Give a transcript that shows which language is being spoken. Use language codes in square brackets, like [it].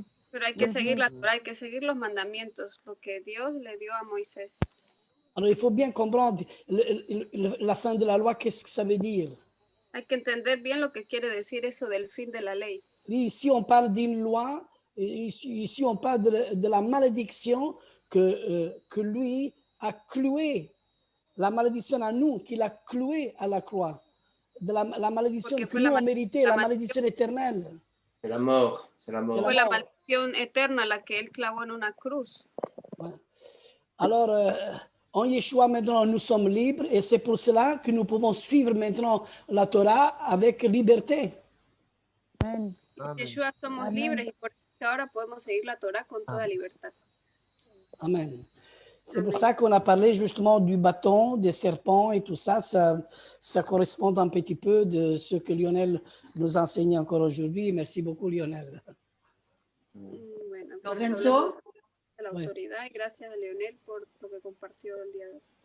[es] Pero hay que seguir la Torah, hay que seguir los mandamientos, lo que Dios le dio a Moisés. [fr] Alors, il faut bien comprendre la fin de la loi, qu'est-ce que ça veut dire. [es] Hay que entender bien lo que quiere decir eso del fin de la ley. [fr] Ici, on parle d'une loi, ici, on parle de la malédiction que lui a clouée, la malédiction à nous, qu'il a clouée à la croix, de la malédiction que nous, on méritait, la malédiction éternelle. C'est la mort, c'est la mort. [es] Fue la maldición eterna la que él clavó en una cruz. [fr] Ouais. Alors, en Yeshua, maintenant, nous sommes libres et c'est pour cela que nous pouvons suivre maintenant la Torah avec liberté. Amen. [es] En Yeshua somos libres y por eso ahora podemos seguir la Torah con toda libertad. [fr] Amen. C'est pour ça qu'on a parlé justement du bâton, des serpents et tout ça. Ça correspond un petit peu de ce que Lionel nous enseigne encore aujourd'hui. Merci beaucoup, Lionel. [es] Bueno, Lorenzo. De la autoridad y gracias a Leonel por lo que compartió el día de hoy.